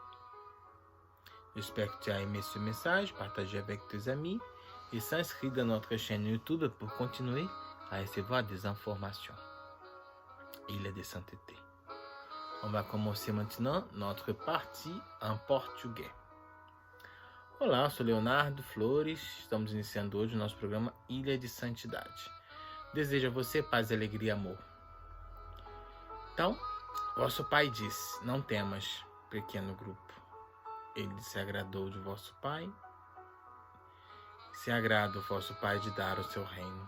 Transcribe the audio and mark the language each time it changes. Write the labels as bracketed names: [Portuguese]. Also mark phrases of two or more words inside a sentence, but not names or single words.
[French] J'espère que tu as aimé ce message, partagez avec tes amis et s'inscris dans notre chaîne YouTube pour continuer à recevoir des informations. Il est de sainteté. On va commencer maintenant notre partie en portugais. [Portuguese] Olá, eu sou Leonardo Flores, estamos iniciando hoje o nosso programa Ilha de Santidade. Desejo a você paz, alegria e amor. Então, vosso pai disse, não temas, pequeno grupo. Ele se agradou de vosso pai, se agrada o vosso pai de dar o seu reino.